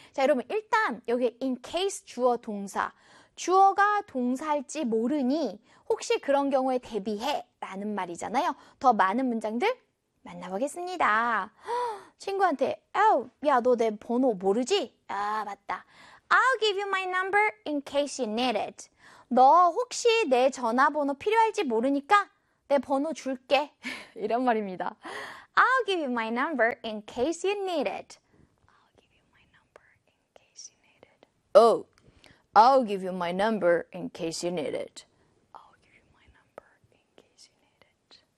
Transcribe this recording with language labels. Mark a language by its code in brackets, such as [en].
[ko] 자, 여러분, 일단 여기 in case 주어 동사. 주어가 동사일지 모르니 혹시 그런 경우에 대비해 라는 말이잖아요. 더 많은 문장들 만나보겠습니다. 친구한테, 어우, 야, 너내 번호 모르지? 아, 맞다. [en] I'll give you my number in case you need it. [ko] 너 혹시 내 전화번호 필요할지 모르니까 내 번호 줄게. 이런 말입니다. [en] I'll give you my number in case you need it. Oh, I'll give you my number in case you need it. I'll give you my number in case you need it.